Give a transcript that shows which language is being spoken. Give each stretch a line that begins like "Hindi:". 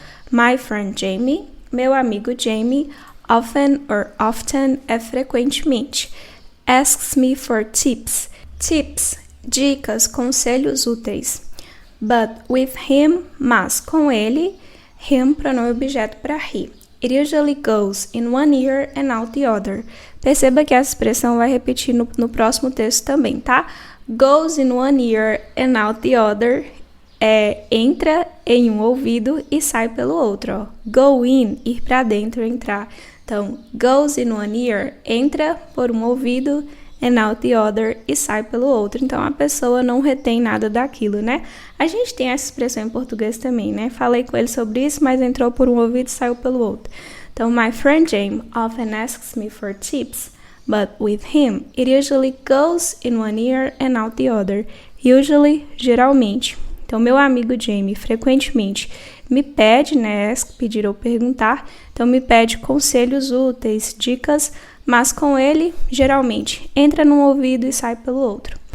English: My friend Jamie,
Portuguese: meu amigo Jamie,
English: often
Portuguese: é frequentemente,
English: asks me for tips.
Portuguese: Tips, dicas, conselhos úteis.
English: But with him,
Portuguese: mas com ele, him pronome objeto para he.
English: It usually goes in one ear and out the other.
Portuguese: Perceba que essa expressão vai repetir no próximo texto também, tá?
English: Goes in one ear and out the other
Portuguese: entra em um ouvido e sai pelo outro. Ó. Go in, ir para dentro, entrar. Então,
English: goes in one ear,
Portuguese: entra por um ouvido,
English: and out the other,
Portuguese: e sai pelo outro. Então, a pessoa não retém nada daquilo, né? A gente tem essa expressão em português também, né? Falei com ele sobre isso, mas entrou por um ouvido e saiu pelo outro.
English: Então, my friend Jamie often asks me for tips, but with him, it usually goes in one ear and out the other.
Portuguese: Usually, geralmente. Então, meu amigo Jamie frequentemente me pede, né? Pedir ou perguntar. Então, me pede conselhos úteis, dicas, mas com ele, geralmente, entra num ouvido e sai pelo outro.